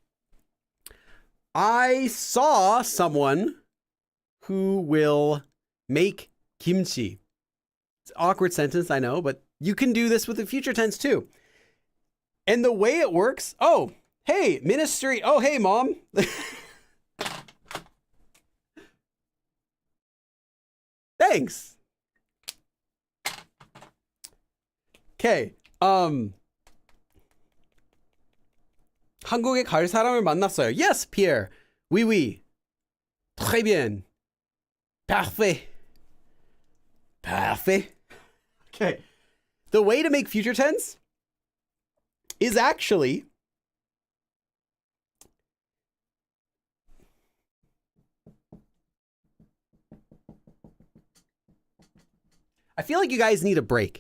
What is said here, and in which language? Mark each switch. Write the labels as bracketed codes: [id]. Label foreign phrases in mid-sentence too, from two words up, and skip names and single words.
[en] I saw someone who will make kimchi. It's an awkward sentence, I know, but you can do this with the future tense too. And the way it works, oh, hey, ministry. Oh, hey, mom. Thanks. Okay. [ko] 한국에 갈 사람을 만났어요. [fr] Yes, Pierre. Oui, oui. Très bien. Parfait. Parfait. [en] Okay. The way to make future tense is actually I feel like you guys need a break.